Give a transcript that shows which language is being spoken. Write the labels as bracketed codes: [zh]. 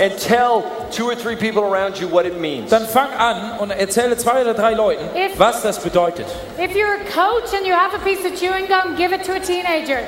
[en] and tell 2 or 3 people around you what it means. [de] dann fang an und erzähle 2 oder 3 Leuten, was das bedeutet. [en] If you're a coach and you have a piece of chewing gum, give it to a teenager.